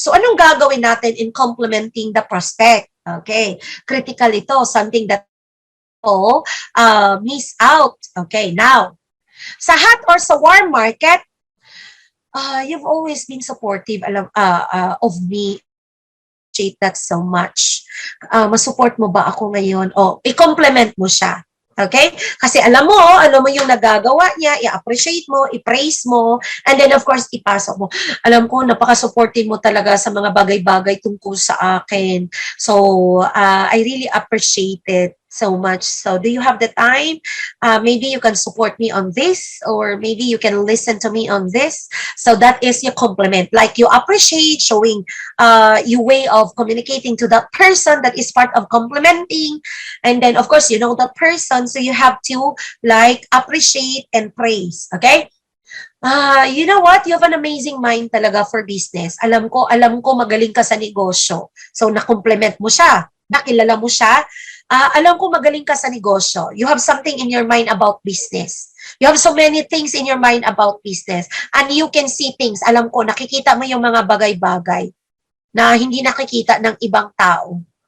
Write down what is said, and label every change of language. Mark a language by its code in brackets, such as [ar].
[en] So [tl] anong gagawin natin [en] in complementing the prospect? Okay, critical ito, something that people miss out. Okay, now, sa hot or sa warm market, you've always been supportive of me. Appreciate that so much. [tl] Masupport mo ba ako ngayon? O, i-compliment mo siya. Okay? Kasi alam mo yung nagagawa niya, i-appreciate mo, i-praise mo, [en] and then of course, [tl] ipasok mo. Alam ko, napaka-supportive mo talaga sa mga bagay-bagay tungkol sa akin. [en] So, I really appreciate it so much. So, do you have the time? Maybe you can support me on this, or maybe you can listen to me on this. So, that is your compliment. Like, you appreciate, showing your way of communicating to that person that is part of complimenting. And then, of course, you know that person, so you have to, like, appreciate and praise. Okay? You know what? You have an amazing mind talaga for business. [tl] Alam ko magaling ka sa negosyo. So, na-compliment mo siya. Nakilala mo siya. Alam ko magaling ka sa negosyo. [en] You have something in your mind about business. You have so many things in your mind about business. And you can see things. [tl] Alam ko, nakikita mo yung mga bagay-bagay na hindi nakikita ng ibang tao.